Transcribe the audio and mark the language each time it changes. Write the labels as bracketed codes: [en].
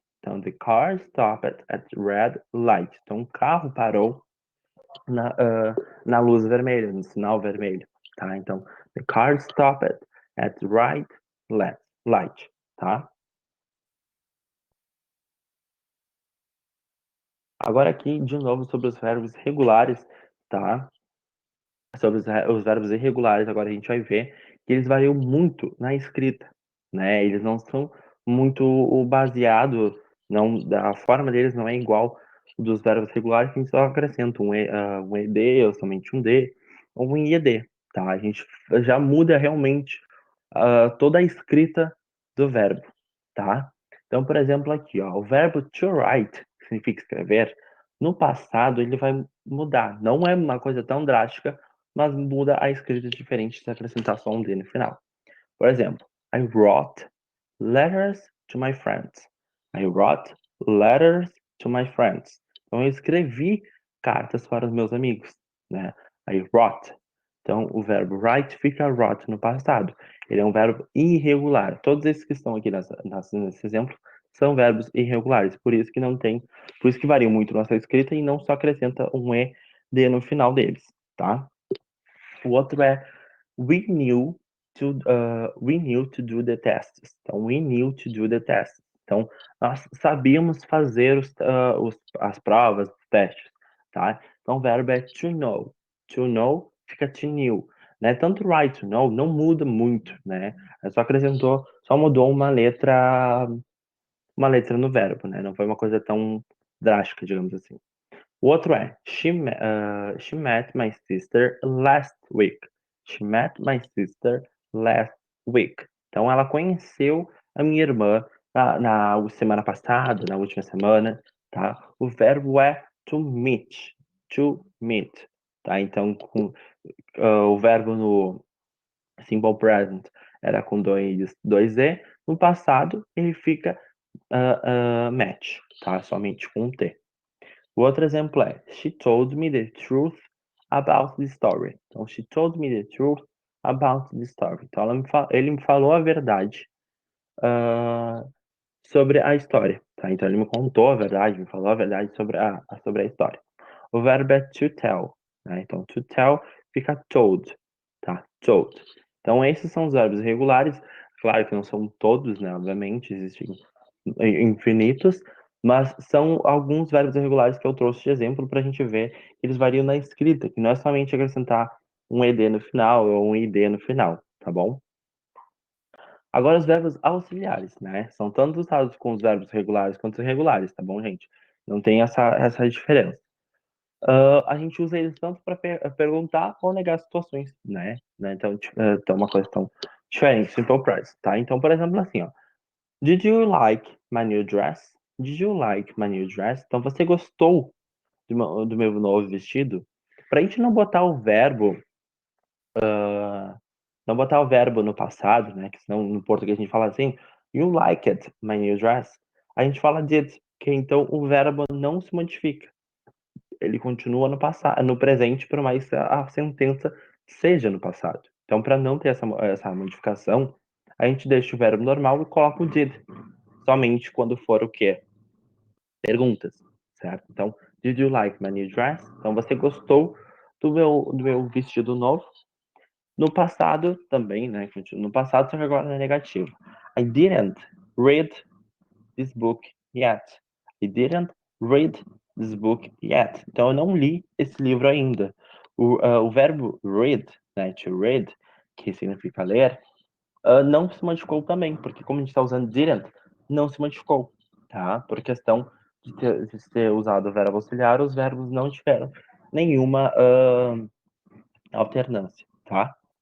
[en] Então, the car stopped at red light. [pt] Então, o carro parou na luz vermelha, no sinal vermelho, tá? [en] Então, the car stopped at right light, tá? [pt] Agora aqui, de novo, sobre os verbos regulares, tá? Sobre os verbos irregulares, agora a gente vai ver que eles variam muito na escrita, né? Eles não são muito baseados, não, a forma deles não é igual dos verbos regulares, que a gente só acrescenta um ED, ou somente um D, ou um IED, tá? A gente já muda realmente toda a escrita do verbo, tá? Então, por exemplo, aqui, ó, o verbo to write, que significa escrever, no passado ele vai mudar. Não é uma coisa tão drástica, mas muda a escrita diferente se acrescentar só um D no final. Por exemplo, [en] I wrote letters to my friends. I wrote letters to my friends. [pt] Então, eu escrevi cartas para os meus amigos, né? I wrote. Então, o verbo write fica wrote no passado. Ele é um verbo irregular. Todos esses que estão aqui nesse exemplo são verbos irregulares. Por isso que não tem, por isso que varia muito nossa escrita e não só acrescenta um ED no final deles, tá? O outro é [en] we knew to do the tests. Então, we knew to do the tests. [pt] Então, nós sabíamos fazer as provas, os testes, tá? Então, o verbo é to know. To know fica to knew, né? Tanto right to know não muda muito, né? Só mudou uma letra no verbo, né? Não foi uma coisa tão drástica, digamos assim. O outro é [en] she met my sister last week. She met my sister last week. [pt] Então, ela conheceu a minha irmã na semana passada, na última semana, tá? O verbo é to meet. To meet, tá? Então, o verbo no simple present era com dois E. No passado, ele fica match, tá? Somente com um T. O outro exemplo é [en] She told me the truth about the story. Então, she told me the truth about the story. [pt] Então, ele me falou a verdade uh, sobre a história. Tá? Então, ele me contou a verdade, me falou a verdade sobre a história. O verbo é to tell. Né? Então, to tell fica told. Tá? Told. Então, esses são os verbos regulares. Claro que não são todos, né? Obviamente, existem infinitos, mas são alguns verbos irregulares que eu trouxe de exemplo para a gente ver que eles variam na escrita, que não é somente acrescentar um ED no final ou um ID no final, tá bom? Agora os verbos auxiliares, né? São tanto usados com os verbos regulares quanto irregulares, tá bom, gente? Não tem essa diferença. A gente usa eles tanto para perguntar ou negar situações, né? Então, então, uma questão diferente, simple present, tá? Então, por exemplo, assim, ó. [en] Did you like my new dress? Did you like my new dress? [pt] Então, você gostou do meu novo vestido? Para a gente não botar o verbo, não botar o verbo no passado, né? Que senão no português a gente fala assim, [en] you liked my new dress. [pt] A gente fala did, que então o verbo não se modifica. Ele continua no passado, no presente, por mais que a sentença seja no passado. Então, para não ter essa modificação, a gente deixa o verbo normal e coloca o did. Somente quando for o quê? Perguntas, certo? [en] Então, did you like my new dress? [pt] Então, você gostou do meu vestido novo? No passado também, né? No passado, só que agora é negativo. [en] I didn't read this book yet. I didn't read this book yet. [pt] Então, eu não li esse livro ainda. O verbo read, né, to read, que significa ler, não se modificou também, porque como a gente está usando didn't, não se modificou, tá? Por questão de ter usado o verbo auxiliar, os verbos não tiveram nenhuma alternância, tá?